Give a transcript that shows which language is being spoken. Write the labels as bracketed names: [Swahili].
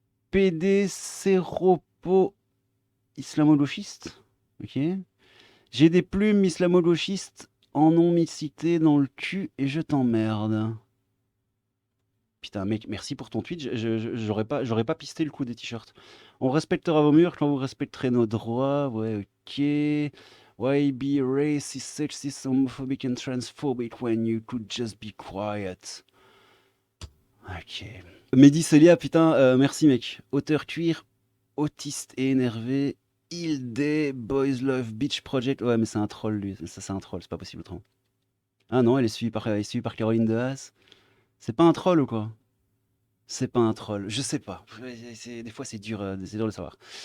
[French] PD séropo islamo-gauchiste. Ok. J'ai des plumes islamo-gauchistes en ont mis cité dans le cul et je t'emmerde. Putain, mec, merci pour ton tweet. J'aurais pas pisté le coup des t-shirts. On respectera vos murs quand vous respecterez nos droits. Ouais, ok. [English] Why be racist, sexist, homophobic and transphobic when you could just be quiet? [French] Ok. Mehdi Celia, putain, merci mec. Auteur cuir, autiste et énervé. Hilde, Boys Love Beach Project. Ouais, mais c'est un troll lui. Ça, c'est un troll, c'est pas possible autrement. Ah non, elle est suivie par Caroline de Haas. C'est pas un troll ou quoi? C'est pas un troll, je sais pas. Des fois, c'est dur de savoir.